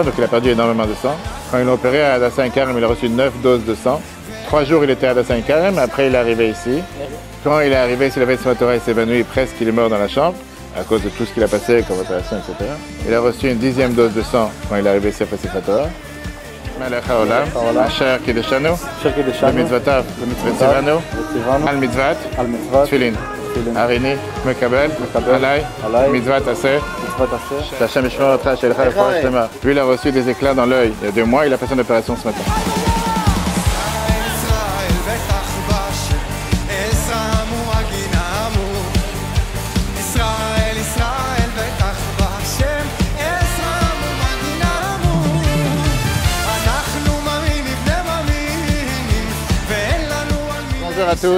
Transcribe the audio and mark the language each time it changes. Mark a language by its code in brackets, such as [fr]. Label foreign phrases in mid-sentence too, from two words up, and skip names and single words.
[fr] Donc il a perdu énormément de sang. Quand ils l'ont opéré à Adassin Karim, il a reçu 9 doses de sang. 3 jours il était à Adassin Karim, après il est arrivé ici. Quand il est arrivé, il avait une Torah, il s'est évanoui, presque il est mort dans la chambre à cause de tout ce qu'il a passé comme opération, etc. Il a reçu une 10e dose de sang quand il est arrivé ici après cette Torah. [he] מלך העולם אשר קדשנו במצוותיו וצוונו על מצוות תפילין. הריני מקבל עלי מצוות עשה השם ישמור אותך שלך רפואה שלמה. [fr] Lui, il a reçu des éclats dans l'œil. Il y a 2 mois, il a fait son opération ce matin. Bonjour à tous.